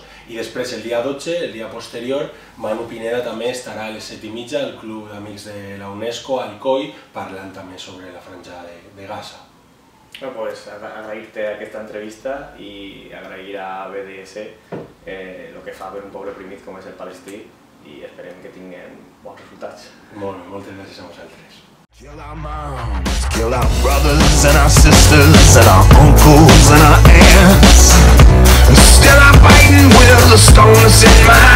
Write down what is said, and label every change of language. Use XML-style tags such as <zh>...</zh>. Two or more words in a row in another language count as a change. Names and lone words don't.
<ca>I després el dia 12, el dia posterior, Manu Pineda també estarà a les 7:30 al Club d'Amics de la UNESCO, al COI, parlant també sobre la franja de Gaza.</ca> <es>Bueno, pues</es> <ca>agrair-te aquesta entrevista i agrair a BDS el que fa per un poble oprimit com és el palestí i esperem que tinguem bons resultats. Molt bé, moltes gràcies a vosaltres.</ca> <en>Kill our moms, kill our brothers and our sisters and our uncles and our aunts. Still I'm fighting with the stones in my</en>